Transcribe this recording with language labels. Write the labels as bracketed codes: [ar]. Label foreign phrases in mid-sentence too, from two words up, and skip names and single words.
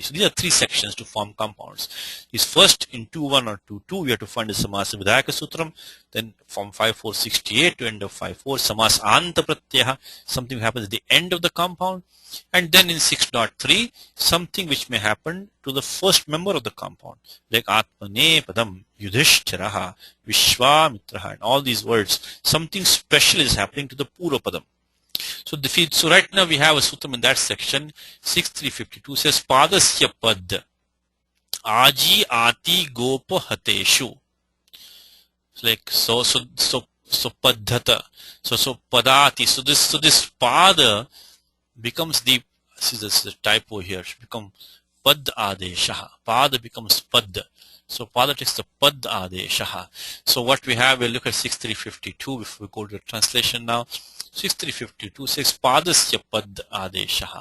[en] So these are three sections to form compounds. Is first in 2.1 or 2.2 we have to find the [sa] Samasa Vidhayaka Sutram, [en] then from 5.4.68 to end of 5.4 [sa] Samas Anta Pratyaya, [en] something happens at the end of the compound, and then in 6.3 something which may happen to the first member of the compound, like [sa] Atmane Padam, [en] Yudhishthiraha, Vishwamitraha, and all these words, something special is happening to the Purvapadam. So right now we have a sutram in that section. 6.352 says [sa] Padasya Pad Aji Ati Gopa Hateshu. [en] So Padhata. So Padati. So this Pada becomes this is the typo here. It should become [sa] Pad Adeshaha. [en] Pada becomes Pad. So Pada takes the [sa] Pad Adeshaha. [en] So what we have, we'll look at 6.352 before we go to the translation now. 6.352 says [sa] Padasya Pad Adeshaha.